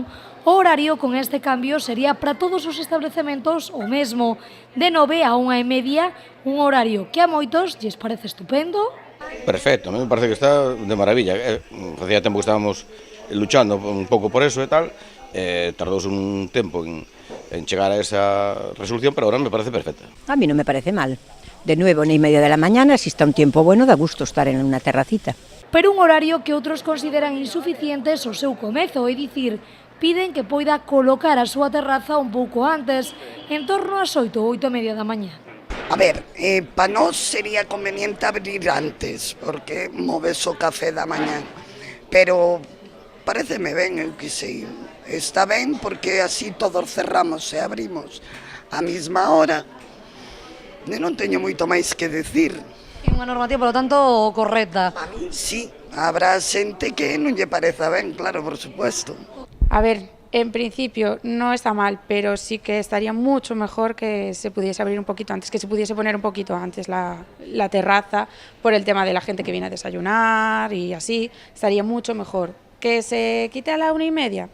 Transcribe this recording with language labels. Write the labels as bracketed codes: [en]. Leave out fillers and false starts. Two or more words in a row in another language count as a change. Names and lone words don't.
[gl] O horario con este cambio sería para todos os establecementos o mesmo, de 9 a 1:30, un horario que a moitos lles parece estupendo. [es] Perfecto, a mí me parece que está de maravilla. [gl] Facía tempo que estábamos luchando un pouco por eso e tal, tardouse un tempo en chegar a esa resolución, pero [es] ahora me parece perfecta. A mí no me parece mal. De 9 a 1:30 de la mañana, si está un tiempo bueno, da gusto estar en una terracita. [gl] Pero un horario que outros consideran insuficientes o seu comezo, é dicir, piden que poida colocar a súa terraza un pouco antes, en torno ás 8 ou 8:30 da mañá. A ver, para nós sería conveniente abrir antes, porque moves o café da mañá, pero pareceme ben, eu que sei, está ben porque así todos cerramos e abrimos á mesma hora. Non teño moito máis que decir. É unha normativa, polo tanto, correcta. [es] A mí sí, [gl] habrá xente que non lle pareza ben, [es] claro, por supuesto. A ver, en principio no está mal, pero sí que estaría mucho mejor que se pudiese abrir un poquito antes, que se pudiese poner un poquito antes la terraza por el tema de la gente que viene a desayunar y así, estaría mucho mejor. ¿Que se quite a la 1:30?